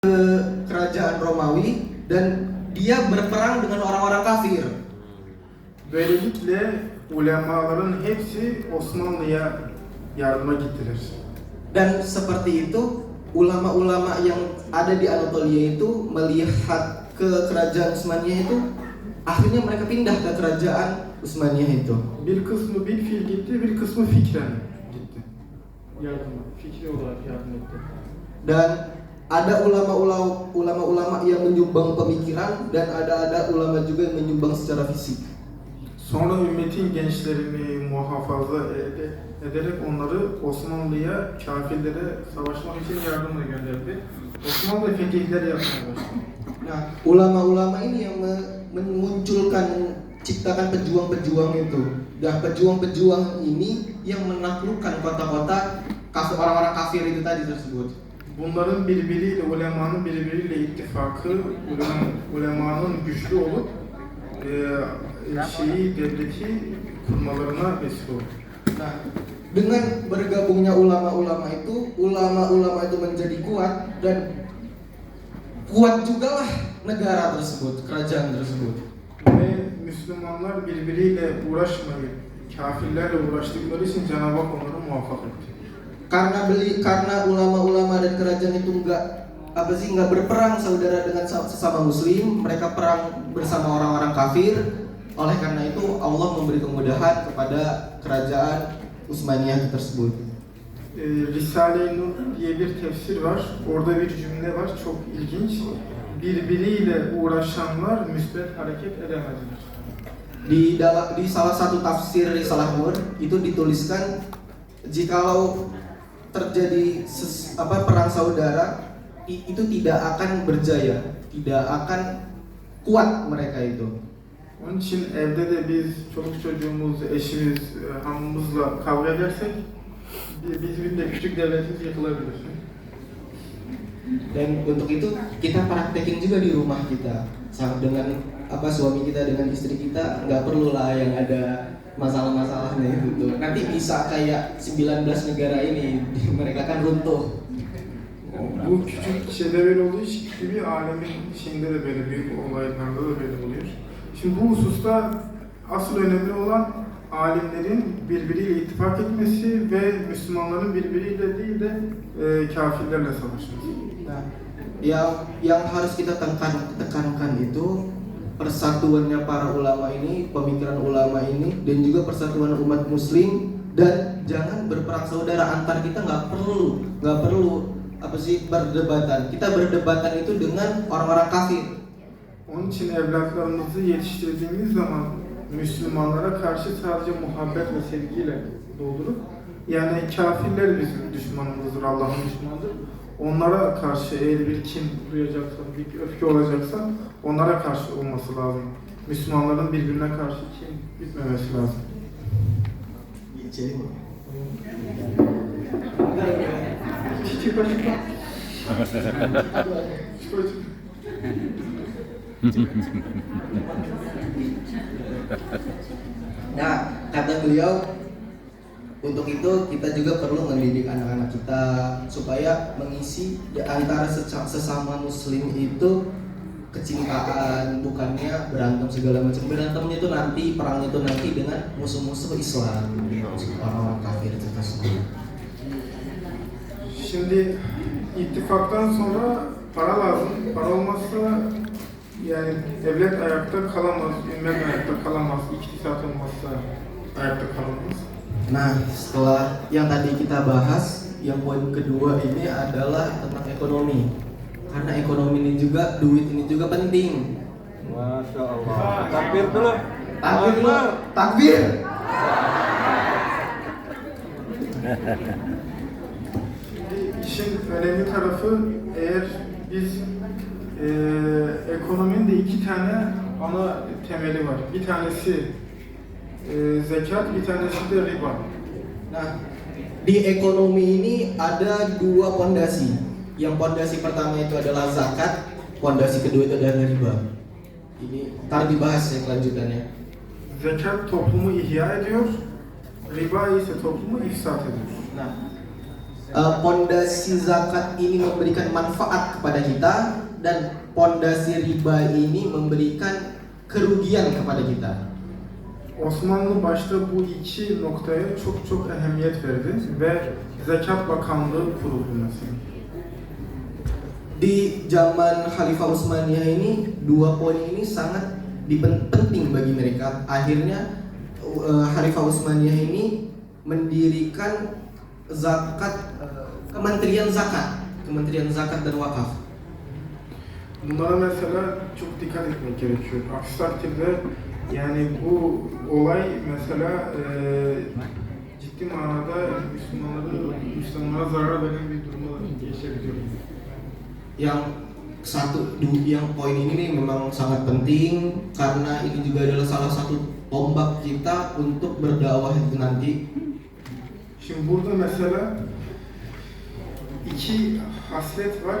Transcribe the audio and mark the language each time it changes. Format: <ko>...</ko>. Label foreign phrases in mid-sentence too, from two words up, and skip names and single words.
<id>ke kerajaan Romawi dan dia berperang dengan orang-orang kafir.</id> <tr>Böylelikle ulemaların hepsi Osmanlı'ya yardıma gittiler.</tr> <id>Dan seperti itu, ulama-ulama yang ada di Anatolia itu melihat ke kerajaan Utsmaniyah itu, akhirnya mereka pindah ke kerajaan Utsmaniyah itu.</id> <tr>Bir kısmı bil fiil gitti, bir kısmı fikren gitti. Yardıma, fikri olarak yardım etti.</tr> <id>Dan ada ulama-ulama yang menyumbang pemikiran dan ada ulama juga yang menyumbang secara fisik.</id> <tr>Sonra ümmetin gençlerini muhafaza ederek onları Osmanlı'ya, kafirlere savaşmak için yardımla gönderdi. Osmanlı fetihler yapmaya başladı.</tr> <id>Nah, ulama-ulama ini yang memunculkan, ciptakan pejuang-pejuang itu. Dan pejuang-pejuang ini yang menaklukkan kota-kota orang-orang kafir itu tadi tersebut.</id> <tr>Bunların birbiriyle, ulemanın birbiriyle ittifakı, ulemanın güçlü olup devleti kurmalarına vesile oldu.</tr> <id>Nah, dengan bergabungnya ulama-ulama itu menjadi kuat dan kuat juga lah negara tersebut, kerajaan tersebut.</id> <tr>Ve Müslümanlar birbiriyle uğraşmayıp, kafirlerle uğraştıkları için Cenab-ı Hak onları muvaffak etti.</tr> <id>Karena ulama-ulama dan kerajaan itu nggak berperang saudara dengan sesama muslim, mereka perang bersama orang-orang kafir. Oleh karena itu Allah memberi kemudahan kepada kerajaan Utsmaniyah tersebut.</id> <tr>Risale-i Nur diye bir tefsir var. Orada bir cümle var, çok ilginç. Birbiriyle uğraşanlar müsbet hareket edemediler.</tr> <id>Di salah satu tafsir Risalah Nur itu dituliskan, jikalau terjadi perang saudara itu tidak akan berjaya, tidak akan kuat mereka itu.</id> <tr>Onun için evde de biz çoluk çocuğumuz, eşimiz, hanımımızla kavga edersek bizim de küçük devletimiz yıkılabilir.</tr> <id>Dan untuk itu kita praktekin juga di rumah kita, dengan suami kita dengan istri kita, nggak perlu lah yang ada masalah-masalahnya itu. Nanti bisa kayak 19 negara ini, mereka kan runtuh.</id> <tr>Bu küçük şeyde böyle olduğu gibi alemin şeyinde de böyle büyük olaylarda da böyle oluyor. Şimdi bu hususta asıl önemli olan alimlerin birbiriyle ittifak etmesi ve Müslümanların birbiriyle değil de kafirlerle savaşması.</tr> <id>Nah, yang harus kita tekankan itu persatuannya para ulama ini, pemikiran ulama ini, dan juga persatuan umat muslim. Dan jangan berperang saudara antar kita, nggak perlu berdebatan. Kita berdebatan itu dengan orang-orang kafir.</id> <tr>Onun için evlatlarımızı yetiştirdiğimiz zaman Müslümanlara karşı sadece muhabbet ve sevgiyle doldurup, yani kafirler bizim düşmanımızdır, Allah'ın düşmanıdır. Onlara karşı eğer bir kin duyacaksa, bir öfke olacaksa onlara karşı olması lazım. Müslümanların birbirine karşı kin bitmemesi lazım.</tr> <id>Nah, kata beliau, untuk itu kita juga perlu mendidik anak-anak kita supaya mengisi di antara sesama muslim itu kecintaan, bukannya berantem segala macam. Berantemnya itu nanti, perang itu nanti dengan musuh-musuh Islam, orang-orang kafir tersebut.</id> <tr>Şimdi ittifaktan sonra para lazım. Para olmazsa yani devlet ayakta kalamaz, ümmet ayakta kalamaz, iktisat olmazsa ayakta kalamaz.</tr> <id>Nah, setelah yang tadi kita bahas, yang poin kedua ini adalah tentang ekonomi. Karena ekonomi ini juga, duit ini juga penting.</id> <ar>ما شاء الله.</ar> <id>Takbir dulu. Takbir dulu. Takbir.</id> <tr>İşin önemli tarafı, eğer biz ekonominin de iki tane ana temeli var. Bir tanesi zekat, bir tanesi de riba.</tr> <id>Nah, di ekonomi ini ada dua pondasi. Yang pondasi pertama itu adalah zakat, pondasi kedua itu adalah riba. Ini ntar dibahas ya kelanjutannya.</id> <tr>Zekat toplumu ihya ediyor, riba ise toplumu ifsat ediyor.</tr> <id>Nah, pondasi zakat ini memberikan manfaat kepada kita dan pondasi riba ini memberikan kerugian kepada kita.</id> <tr>Osmanlı başta bu iki noktaya çok ehemmiyet verdi ve Zekat Bakanlığı kuruldu mesela.</tr> <id>Di zaman Khalifah Utsmaniyah ini dua poin ini sangat penting bagi mereka. Akhirnya Khalifah Utsmaniyah ini mendirikan Kementerian Zakat dan Wakaf.</id> <tr>Bunlara mesela çok dikkat etmek gerekiyor. Aksi takdirde yani bu olay mesela ciddi manada Müslümanlara zarar veren bir duruma geçebiliyor.</tr> <id>Yang poin ini nih memang sangat penting karena ini juga adalah salah satu tombak kita untuk berdakwah itu nanti.</id> <tr>Şimdi burada mesela iki haslet var.</tr>